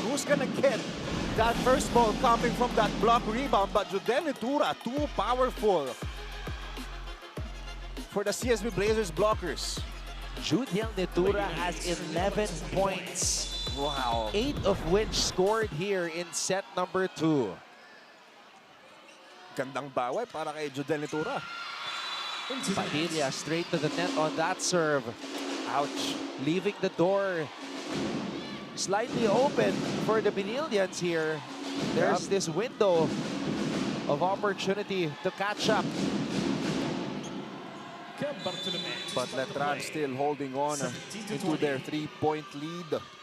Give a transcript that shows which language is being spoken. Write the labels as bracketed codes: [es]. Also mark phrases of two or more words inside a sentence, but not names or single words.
[en] Who's gonna get that first ball coming from that block rebound? But Judel Nitura, too powerful for the CSB Blazers blockers. Judiel Nitura has 11 points. Wow. 8 of which scored here in set number 2. [tl] Gandang baway para kay Judel Nitura. [en] Padilla straight to the net on that serve. Ouch. Leaving the door slightly open for the Benilians here. There's this window of opportunity to catch up. But Letran still holding on into their 3-point lead.